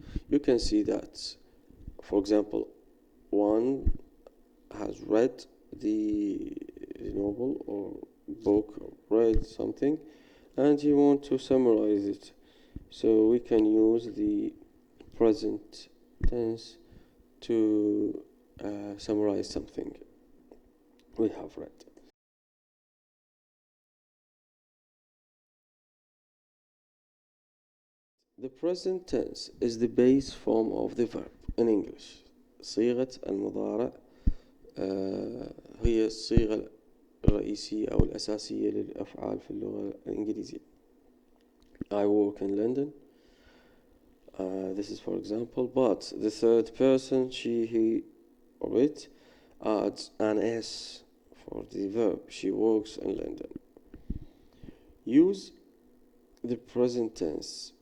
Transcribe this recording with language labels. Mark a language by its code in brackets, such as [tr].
[en] You can see that, for example, one has read the novel or book or read something and you want to summarize it, so we can use the present tense to summarize something we have read. The present tense is the base form of the verb in English. [ar] صيغة المضارع هي الصيغة الرئيسية أو الأساسية للأفعال في اللغة الإنجليزية. [en] I work in London. This is for example, but the third person, she, he, or it, adds an S for the verb. She works in London. Use the present tense.